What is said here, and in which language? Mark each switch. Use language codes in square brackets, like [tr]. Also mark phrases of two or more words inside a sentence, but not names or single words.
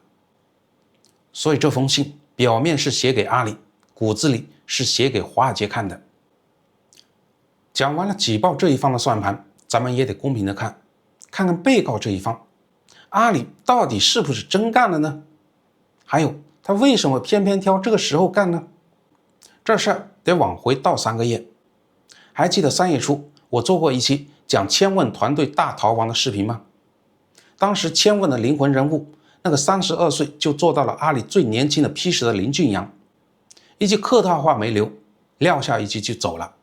[zh] 所以這封信表面是寫給阿里，骨子裡是寫給華爾街看的。講完了舉報這一方的算盤，咱們也得公平的看看被告這一方，阿里到底是不是真幹了呢？還有他為什麼偏偏挑這個時候幹呢？這事兒得往回倒3個月。還記得3月初我做過一期講千問團隊大逃亡的視頻嗎？當時千問的靈魂人物，那個32歲就做到了阿里最年輕的 P10的林俊陽，一句客套話沒留，撂下一句就走了。